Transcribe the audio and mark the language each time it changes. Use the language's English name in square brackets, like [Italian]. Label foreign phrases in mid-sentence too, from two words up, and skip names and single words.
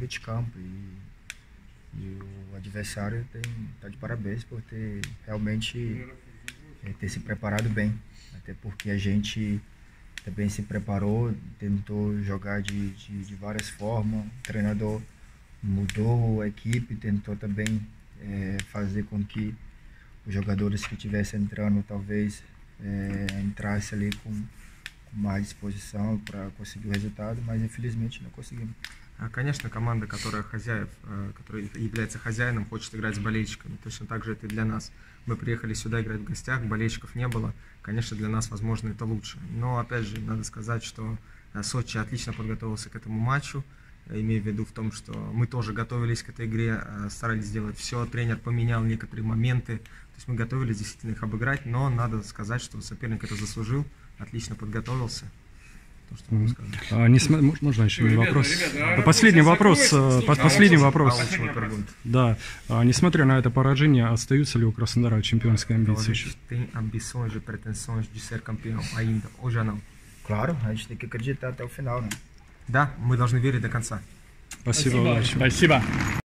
[Portuguese] dentro de campo e o adversário tá de parabéns por ter realmente ter se preparado bem, até porque a gente também se preparou, tentou jogar de várias formas, o treinador mudou a equipe, tentou também fazer com que os jogadores que estivessem entrando talvez entrasse ali com mais disposição para conseguir o resultado, mas infelizmente não conseguimos. [Russian] Конечно, команда, которая является хозяином, хочет играть с болельщиками. Точно так же это и для нас. Мы приехали сюда играть в гостях, болельщиков не было. Конечно, для нас, возможно, это лучше. Но, опять же, надо сказать, что Сочи отлично подготовился к этому матчу. Имею в виду в том, что мы тоже готовились к этой игре, старались сделать все. Тренер поменял некоторые моменты. То есть мы готовились действительно их обыграть, но надо сказать, что соперник это заслужил, отлично подготовился. То, что могу сказать. Можно еще один вопрос? Последний вопрос. Да. Несмотря на это поражение, остаются ли у Краснодара чемпионские амбиции? [Portuguese] Tem ambições e pretensões de ser campeão ainda, ou já não? Claro, a gente tem que acreditar até o final, né? [Russian] Да, мы должны верить до конца. Спасибо. Спасибо.